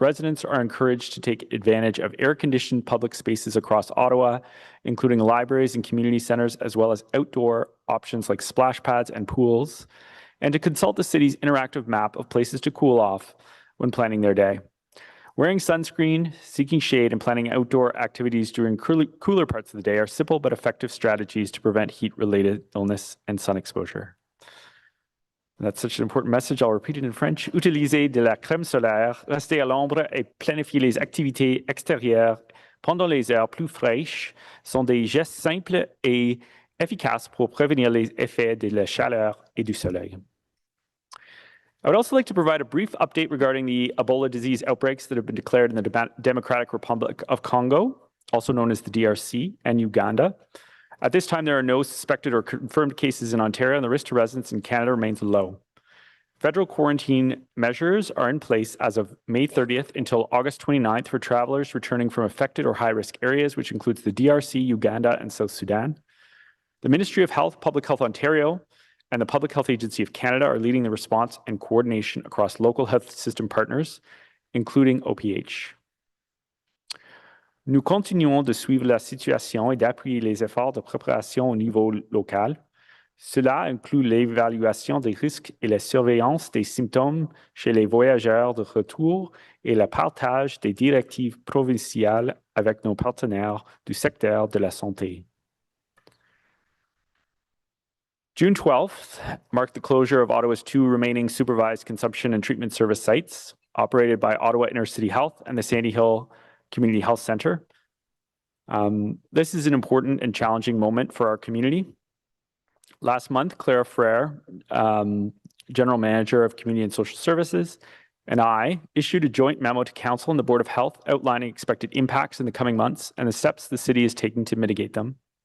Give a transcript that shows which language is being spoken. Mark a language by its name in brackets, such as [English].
[English] Residents are encouraged to take advantage of air-conditioned public spaces across Ottawa, including libraries and community centers, as well as outdoor options like splash pads and pools, and to consult the city's interactive map of places to cool off when planning their day. Wearing sunscreen, seeking shade, and planning outdoor activities during cooler parts of the day are simple but effective strategies to prevent heat-related illness and sun exposure. And that's such an important message. I'll repeat it in French. [French] Utilisez de la crème solaire, restez à l'ombre et planifiez les activités extérieures pendant les heures plus fraîches sont des gestes simples et efficaces pour prévenir les effets de la chaleur et du soleil. [English] I would also like to provide a brief update regarding the Ebola disease outbreaks that have been declared in the Democratic Republic of Congo, also known as the DRC, and Uganda. At this time, there are no suspected or confirmed cases in Ontario, and the risk to residents in Canada remains low. Federal quarantine measures are in place as of May 30th until August 29th for travelers returning from affected or high-risk areas, which includes the DRC, Uganda, and South Sudan. The Ministry of Health, Public Health Ontario, and the Public Health Agency of Canada are leading the response and coordination across local health system partners, including OPH. [French] Nous continuons de suivre la situation et d'appuyer les efforts de préparation au niveau local. Cela inclut l'évaluation des risques et la surveillance des symptômes chez les voyageurs de retour et le partage des directives provinciales avec nos partenaires du secteur de la santé. [English] June 12th marked the closure of Ottawa's 2 remaining supervised consumption and treatment service sites operated by Ottawa Inner-City Health and the Sandy Hill Community Health Centre. This is an important and challenging moment for our community. Last month, Clara Frere, General Manager of Community and Social Services, and I issued a joint memo to Council and the Board of Health outlining expected impacts in the coming months and the steps the city is taking to mitigate them.